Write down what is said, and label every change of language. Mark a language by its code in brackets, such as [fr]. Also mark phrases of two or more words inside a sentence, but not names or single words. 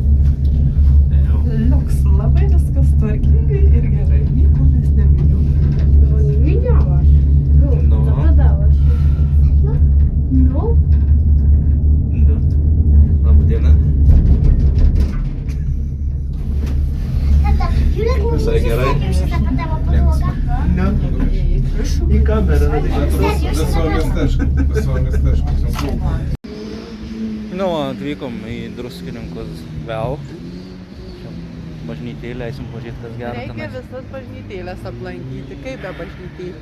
[lt] Liuks labai viskas tvarkingai ir gerai. Nieko mes neminėjome. [pl] No nie widziałaś. No. Zagadałaś się. No. [lt] Labą dieną. [pl] Tata, Julek mówi, że [lt] Visai gerai. [pl] serio się zapadała podłoga. [lt] Į kamerą. Viso miesteško. Nu, atvykom į Druskininkus vėl. Čia bažnytėlė, eisim pažiūrėti, kas gera Reikia tenais. visas bažnytėlės aplankyti. Kaip be bažnytėlė?